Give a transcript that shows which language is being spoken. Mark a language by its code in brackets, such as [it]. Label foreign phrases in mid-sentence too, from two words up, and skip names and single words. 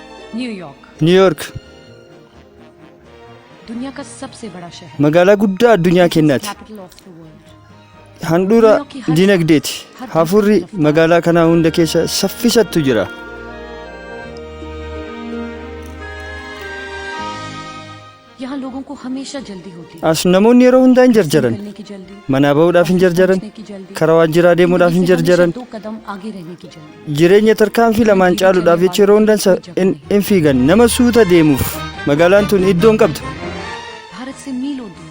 [hi] न्यूयॉर्क दुनिया का सबसे बड़ा शहर [om] magaalaa guddaa addunyaa keenyaati [en] capital of the world [om] handhuura dinagdeeti hafuurri magaalaa kanaa hunda keessa saffisattu jira [hi] यहाँ लोगों को हमेशा जल्दी होती है [om] as namoonni yeroo hundaa hin jarjaran [hi] निकलने की जल्दी [om] manaa ba'uudhaaf hin jarjaran [hi] पहुंचने की जल्दी [om] karaa waajjiraa deemuudhaaf hin jarjaran [hi] दो कदम आगे रहने की जल्दी [om] jireenya tarkaanfii lamaan caaluudhaaf jecha yeroo hundaa hin fiigan nama suuta deemuuf magaalaan tun iddoo hin qabdu [hi] भारत से मीलों दूर